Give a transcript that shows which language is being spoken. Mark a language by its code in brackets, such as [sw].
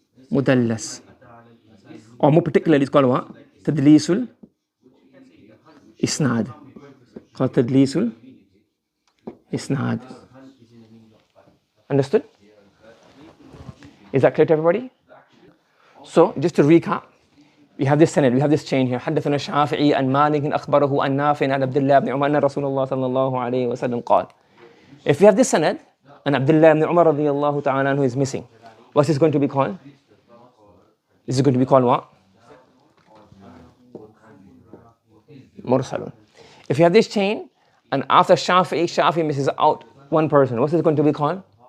[en] Mudallas. Or more particularly, it's called what? Tadlisul isnad. Called tadlisul isnad. Understood? Is that clear to everybody? So, just to recap, we have this sanad, we have this chain here. [ar] حدثنا الشافعي عن مالك أخبره عن نافع عن عبد الله بن عمر أن رسول الله صلى الله عليه وسلم قال. [en] If we have this sanad, and Abdullah ibn Umar [ar] رضي الله تعالى عنه [en] is missing, what's this going to be called? This is going to be called what? Mursalun. If you have this chain, and after Shafi'i misses out one person, what's this going to be called?